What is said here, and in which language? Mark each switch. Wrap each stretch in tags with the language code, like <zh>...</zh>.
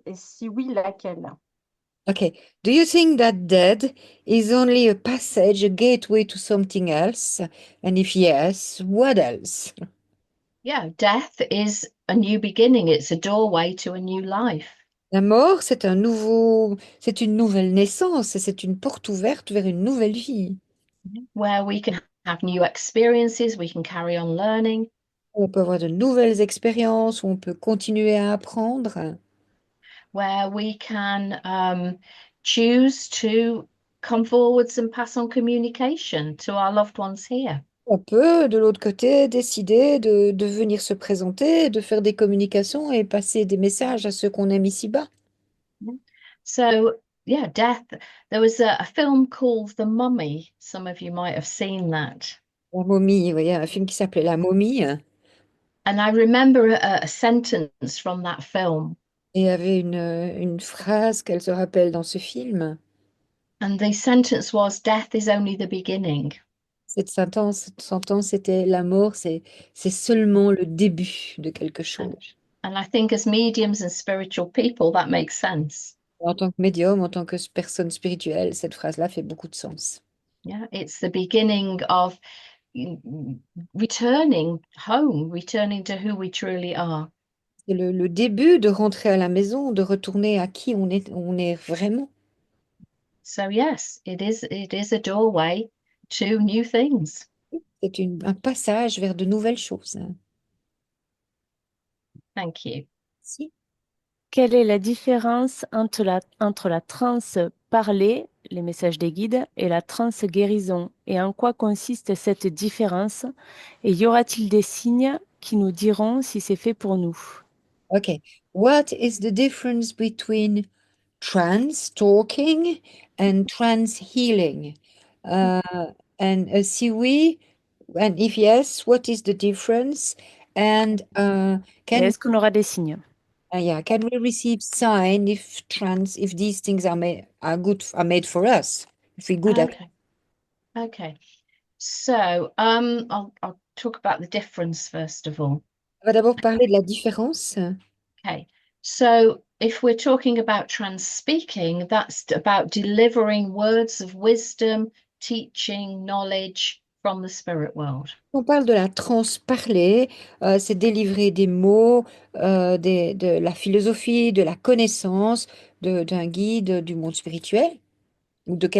<fr>Et si oui, laquelle?</fr> <en>Okay. Do you think that death is only a passage, a gateway to something else? And if yes, what else? Yeah, death is a new beginning. It's a doorway to a new life</en> <fr>La mort, c'est c'est une nouvelle naissance, et c'est une porte ouverte vers une nouvelle vie.</fr> <en>where we can have new experiences, we can carry on learning,</en> <fr>On peut avoir de nouvelles expériences, où on peut continuer à apprendre.</fr> <en>where we can choose to come forwards and pass on communication to our loved ones here.</en> <fr>On peut, de l'autre côté, décider de venir se présenter, de faire des communications et passer des messages à ceux qu'on aime ici-bas.</fr> <en>So, yeah, death. There was a film called The Mummy. Some of you might have seen that.</en> <fr>La momie, vous voyez, un film qui s'appelait La momie,</fr> <en>And I remember a sentence from that film.</en> <fr>et il y avait une phrase qu'elle se rappelle dans ce film.</fr> <en>And the sentence was, death is only the beginning.</en> <fr>Cette sentence, c'était la mort, c'est seulement le début de quelque chose.</fr> <en>And I think as mediums and spiritual people, that makes sense.</en> <fr>En tant que médium, en tant que personne spirituelle, cette phrase-là fait beaucoup de sens.</fr> <en>Yeah, it's the beginning of returning home, returning to who we truly are.</en> <fr>C'est le début de rentrer à la maison, de retourner à qui on est vraiment.</fr> <en>So yes, it is a doorway to new things.</en> <fr>C'est un passage vers de nouvelles choses.</fr> <en>Thank you.</en> <fr>Si. Quelle est la différence entre la transe parlée, les messages des guides, et la transe guérison? Et en quoi consiste cette différence? Et y aura-t-il des signes qui nous diront si c'est fait pour nous?</fr> <en>Okay. What is the difference between trance talking and trance healing? Uh, and</en> <fr>si oui,</fr> <en>and if yes, what is the difference? And</en> <fr>Et</fr> <en>can</en> <fr>est-ce qu'on aura des signes?</fr> <en>yeah, can we receive sign if these things are made for us? If we're good at it? Okay. Okay. So I'll talk about the difference first of all.</en> <fr>On va d'abord parler de la différence.</fr> <en>Okay. So if we're talking about trans speaking, that's about delivering words of wisdom, teaching, knowledge from the spirit world.</en> <fr>On parle de la transe parlée, c'est délivrer des mots, de la philosophie, de la connaissance, d'un guide du monde spirituel ou de</fr>